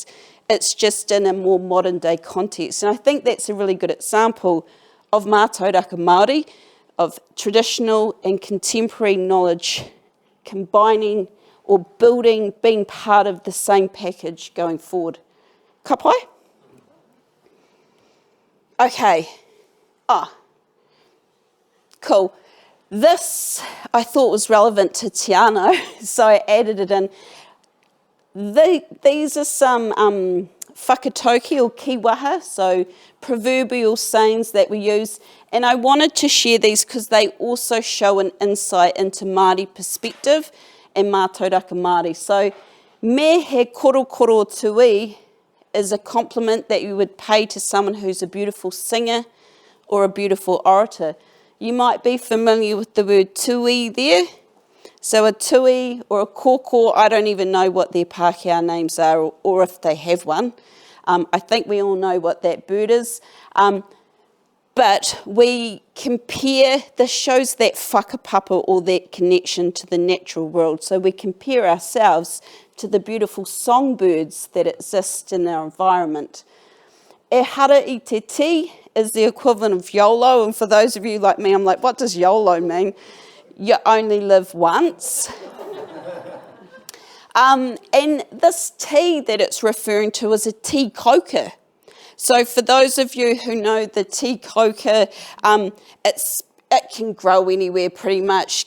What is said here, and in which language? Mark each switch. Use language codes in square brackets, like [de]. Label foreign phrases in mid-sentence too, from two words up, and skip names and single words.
[en] It's just in a more modern day context. And I think that's a really good example of [mi] mātauraka Māori, [en] of traditional and contemporary knowledge combining or building, being part of the same package going forward. [mi] Ka pai? [en] Okay. Cool. This I thought was relevant to Te Anau, so I added it in. These are some whakatauki or kiwaha, so proverbial sayings that we use, and I wanted to share these because they also show an insight into Māori perspective and [mi] mātauraka Māori. [en] So, [mi] me he korokoro tui [en] is a compliment that you would pay to someone who's a beautiful singer or a beautiful orator. You might be familiar with the word tui there. So a tui or a kōkō, I don't even know what their Pākehā names are or if they have one. I think we all know what that bird is. But we compare, this shows that whakapapa or that connection to the natural world. So we compare ourselves to the beautiful songbirds that exist in our environment. [mi] E hara I te ti [en] is the equivalent of YOLO, and for those of you like me, I'm like, what does YOLO mean? You only live once. And this tea that it's referring to is a tikaka. So for those of you who know the tikaka, it can grow anywhere pretty much.